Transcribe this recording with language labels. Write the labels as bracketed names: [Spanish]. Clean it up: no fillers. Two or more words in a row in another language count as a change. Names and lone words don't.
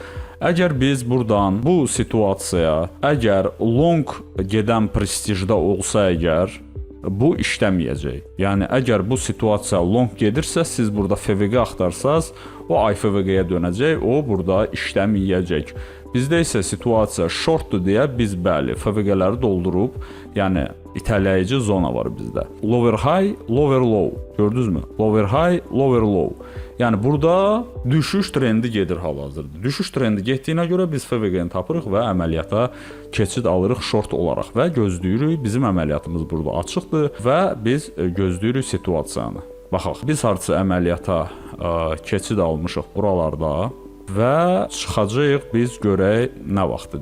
[Azerbaijani] Əgər biz buradan bu situasiyaya, əgər long gedən prestijdə olsa əgər, bu işləməyəcək. Yəni, əgər bu situasiya long gedirsə, siz burada FVG axtarsaz, o IFVG-yə dönəcək, o burada işləməyəcək. Bizdə isə situasiya shortdur deyə biz bəli, FVG-ləri doldurub, yəni itələyici zona var bizdə. [English] Lower high, lower low. Gördünüzmü? Lower high, lower low. [Azerbaijani] Yəni burada düşüş trendi gedir hal-hazırda. Düşüş trendi getdiyinə görə biz FVG-ni tapırıq və əməliyyata keçid alırıq short olaraq və gözləyirik. Bizim əməliyyatımız burada açıqdır və biz gözləyirik situasiyanı. Baxaq, biz hardasa əməliyyata keçid almışıq buralarda və çıxacağıq biz görək nə vaxtdır.